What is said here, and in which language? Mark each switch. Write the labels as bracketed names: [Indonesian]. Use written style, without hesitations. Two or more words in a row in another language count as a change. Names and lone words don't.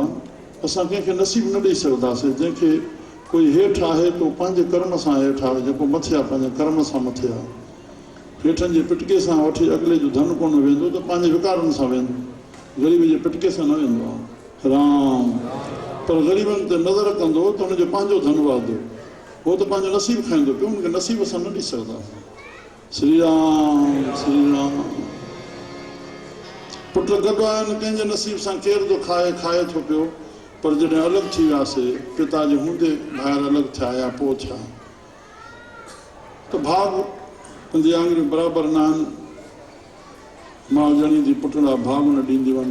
[Sindhi] असां कंहिंखे नसीब न ॾेई सघंदासीं। जंहिंखे कोई हेठि आहे त पंहिंजे कर्म सां हेठि आहे, जेको मथे आहे पंहिंजे कर्म सां मथे आहे। हेठनि जे पिटके सां वठी अॻिले जो धन कोन वेंदो त पंहिंजे विकारनि सां वेंदो, ग़रीब जे पिटके सां न वेंदो आहे। राम। पर ग़रीबनि ते नज़र कंदो त हुनजो पंहिंजो धन वाधो, उहो त पंहिंजो नसीब खाईंदो पियो, हुनखे नसीब सां न ॾेई सघंदासीं। श्री राम। श्री राम। पुट गॾु आहिनि, कंहिंजे नसीब सां केरु थो खाए थो पियो, पर जॾहिं अलॻि थी वियासीं, पिता जे हूंदे ॿाहिरि अलॻि थिया या पोइ थिया, त भाग पंहिंजी आङुरियूं बराबरि न आहिनि। मां ॼणींदी पुट लाइ भाग न ॾींदी वञे।